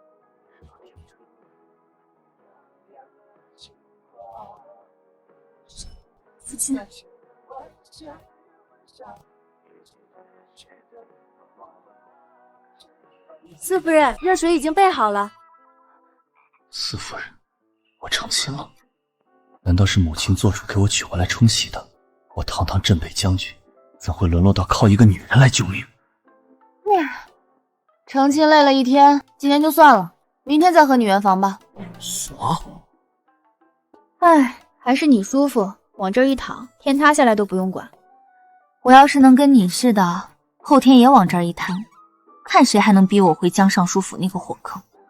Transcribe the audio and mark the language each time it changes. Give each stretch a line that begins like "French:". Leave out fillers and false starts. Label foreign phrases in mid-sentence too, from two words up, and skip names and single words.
Chinese: 父親，四夫人，熱水已經備好了。四夫人，我成親了？難道是母親做主給我娶回來沖喜的？我堂堂鎮北將軍，怎會淪落到靠一個女人來救命？成親累了一天，今天就算了，明天再和你圓房吧。啥？哎，還是你舒服，往這兒一躺，天塌下來都不用管。我要是能跟你似的，後天也往這兒一癱，看誰還能逼我回江尚書府那個火坑。